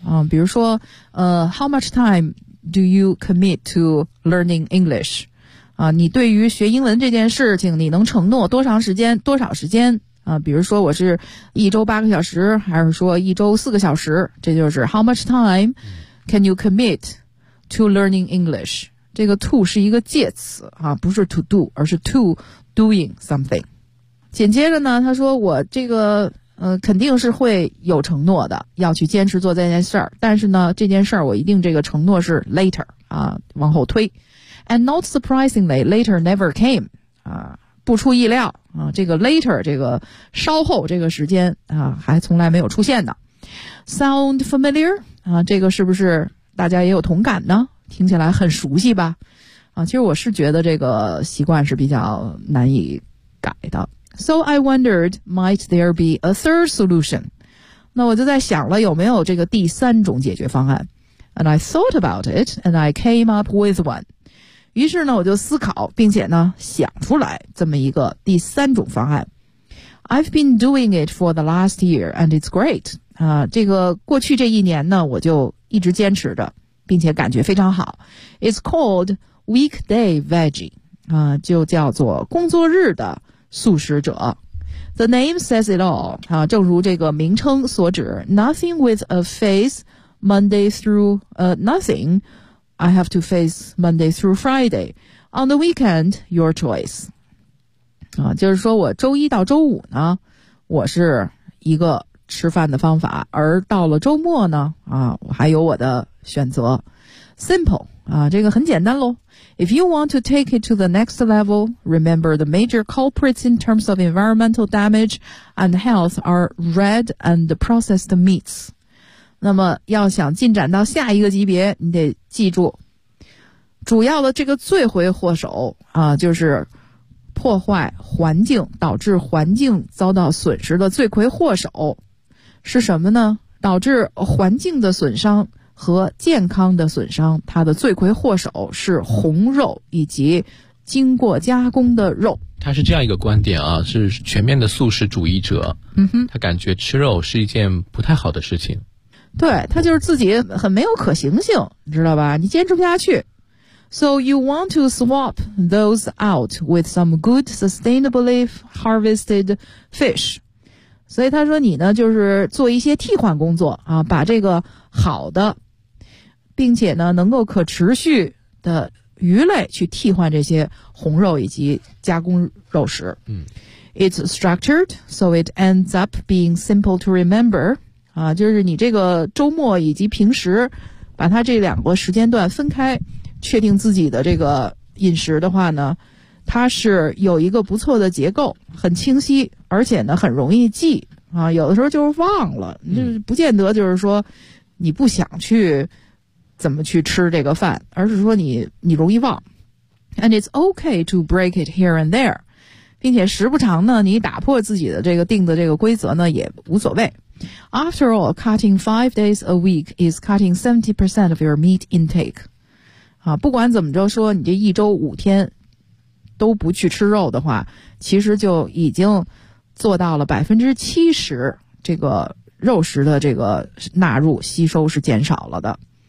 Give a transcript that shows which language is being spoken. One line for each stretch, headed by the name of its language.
Chinese: 比如说，
English: how much time do you commit to learning English?
Chinese: 啊，你对于学英文这件事情，你能承诺多长时间，多少时间？啊，比如说我是一周8个小时，还是说一周4个小时？这就是
English: how much time can you commit? To learning English,
Chinese: 这个 to 是一个介词啊，不是
English: to do,
Chinese: 而是
English: to doing something.
Chinese: 紧接着呢，他说我这个肯定是会有承诺的，要去坚持做这件事儿。但是呢，这件事儿我一定这个承诺是 later 啊，往后推。
English: And not surprisingly, later never came.
Chinese: 啊，不出意料啊，这个 later 这个稍后这个时间啊，还从来没有出现呢。
English: Sound familiar?
Chinese: 啊，这个是不是？大家也有同感呢，听起来很熟悉吧？啊，其实我是觉得这个习惯是比较难以改的。
English: So I wondered, might there be a third solution?
Chinese: 那我就在想了，有没有这个第三种解决方案 ？
English: And I thought about it, and I came up with one.
Chinese: 于是呢，我就思考，并且呢，想出来这么一个第三种方案。
English: I've been doing it for the last year, and it's great.
Chinese: 啊，这个过去这一年呢，我就一直坚持着，并且感觉非常好。
English: It's called weekday veggie,
Chinese: 就叫做工作日的素食者。
English: The name says it all,
Chinese: 正如这个名称所指
English: ,nothing with a face Monday through, nothing, I have to face Monday through Friday. On the weekend, your choice.
Chinese: 就是说我周一到周五呢，我是一个吃饭的方法，而到了周末呢，我还有我的选择。 Simple, 这个很简单咯。
English: If you want to take it to the next level, remember the major culprits in terms of environmental damage and health are red and processed meats.
Chinese: 那么要想进展到下一个级别，你得记住，主要的这个罪魁祸首，就是破坏环境，导致环境遭到损失的罪魁祸首。是什么呢？导致环境的损伤和健康的损伤，它的罪魁祸首是红肉以及经过加工的肉。他是这样一个观点啊，是全面的素食主义者。嗯哼，他感觉吃肉是一件不太好的事情。对，他就是自己很没有可行性，你知道吧？你坚持不下去。
English: So you want to swap those out with some good sustainably harvested fish.
Chinese: 所以他说你呢，就是做一些替换工作啊，把这个好的并且呢能够可持续的鱼类去替换这些红肉以及加工肉食。
English: It's structured, so it ends up being simple to remember.
Chinese: 啊，就是你这个周末以及平时把它这两个时间段分开，确定自己的这个饮食的话呢，它是有一个不错的结构，很清晰，而且呢很容易记啊。有的时候就是忘了，就不见得就是说你不想去怎么去吃这个饭，而是说你容易忘。
English: And it's okay to break it here and there.
Chinese: 并且时不常呢你打破自己的这个定的这个规则呢也无所谓。
English: After all, cutting 5 days a week is cutting 70% of your meat intake.
Chinese: 啊，不管怎么着说你这一周五天都不去吃肉的话，其实就已经做到了70%这个肉食的这个纳入吸收是减少了的。